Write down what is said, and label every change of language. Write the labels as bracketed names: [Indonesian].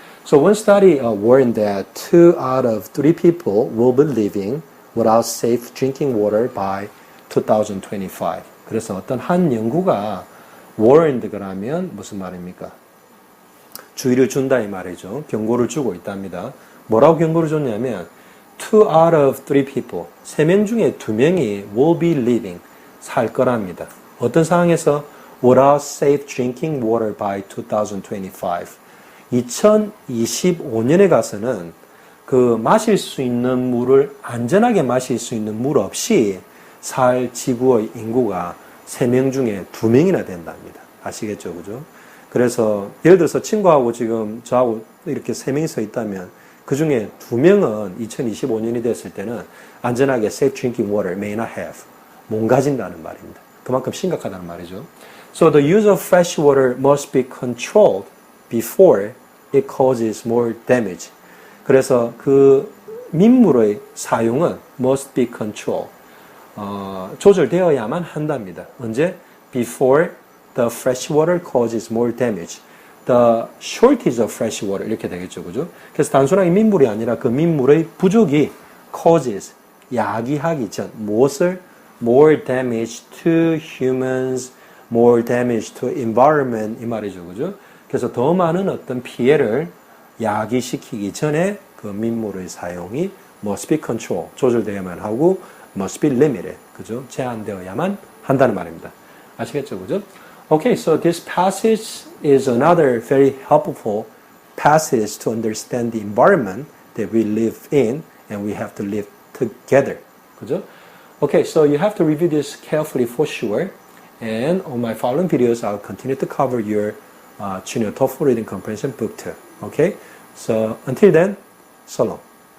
[English] So one study warned that 2 out of 3 people will be living without safe drinking water by 2025. [Korean] 그래서 어떤 한 연구가 [English] warned [Korean] 그러면 무슨 말입니까? 주의를 준다 이 말이죠. 경고를 주고 있답니다. 뭐라고 경고를 줬냐면 [English] 2 out of 3 people, [Korean] 3명 중에 2명이 [English] will be living, [Korean] 살 거랍니다. 어떤 상황에서 [English] without safe drinking water by 2025. [Korean] 2025년에 가서는 그 마실 수 있는 물을 안전하게 마실 수 있는 물 없이 살 지구의 인구가 3명 중에 2명이나 된답니다. 아시겠죠? 그죠? 그래서 예를 들어서 친구하고 지금 저하고 이렇게 3명이서 있다면 그 중에 2명은 2025년이 됐을 때는 안전하게 [English] safe drinking water may not have, [Korean] 못 가진다는 말입니다. 그만큼 심각하다는 말이죠. [English] So the use of fresh water must be controlled before it causes more damage. [Korean] 그래서 그 민물의 사용은 [English] must be controlled. [Korean] 조절되어야만 한답니다. 언제? [English] Before the fresh water causes more damage. The shortage of fresh water [Korean] 이렇게 되겠죠, 그죠? 그래서 단순하게 민물이 아니라 그 민물의 부족이 [English] causes [Korean] 야기하기 전 무엇을? [English] More damage to humans, more damage to environment [Korean] 이 말이죠, 그죠? 그래서 더 많은 어떤 피해를 야기시키기 전에 그 민물의 사용이 [English] must be controlled, [Korean] 조절되어야만 하고 [English] must be limited, [Korean] 그죠? 제한되어야만 한다는 말입니다. 아시겠죠, 그죠? [English] Okay, so this passage is another very helpful passage to understand the environment that we live in and we have to live together, [Korean] 그죠? [English] Okay, so you have to review this carefully for sure. And on my following videos, I'll continue to cover your Junior TOEFL Reading Comprehension Book 2. Okay, so until then, so long.